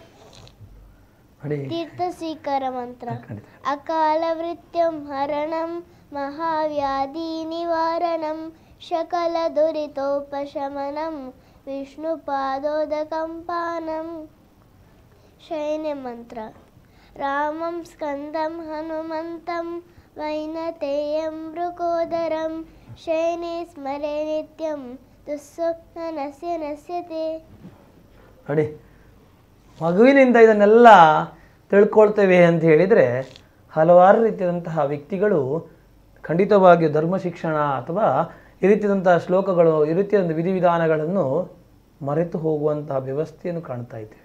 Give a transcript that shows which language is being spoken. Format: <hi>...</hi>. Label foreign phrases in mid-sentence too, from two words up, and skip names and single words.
<sa>तीर्थ स्वीकार मंत्र अकालवृत्यं हरणं महाव्याधि निवारणं शकल दुरितोपशमनं विष्णुपादोदकं पानं शयन मंत्र रामं स्कंदं हनुमन्तं वैनतेयं मृकोदरं शयने स्मरे नित्यं दुःस्वप्नस्य नश्यते</sa> <kn>ನೋಡಿ ಮಗುವಿನಿಂದ ಇದನ್ನೆಲ್ಲ ತಿಳ್ಕೊಳ್ತೇವೆ ಅಂತ ಹೇಳಿದರೆ ಹಲವಾರು ರೀತಿಯಾದಂತಹ ವ್ಯಕ್ತಿಗಳು ಖಂಡಿತವಾಗಿಯೂ ಧರ್ಮ ಶಿಕ್ಷಣ ಅಥವಾ ಈ ರೀತಿಯಾದಂತಹ ಶ್ಲೋಕಗಳು ಈ ರೀತಿಯಾದ ವಿಧಿವಿಧಾನಗಳನ್ನು ಮರೆತು ಹೋಗುವಂತಹ ವ್ಯವಸ್ಥೆಯನ್ನು ಕಾಣ್ತಾ ಇದ್ದೇವೆ.</kn>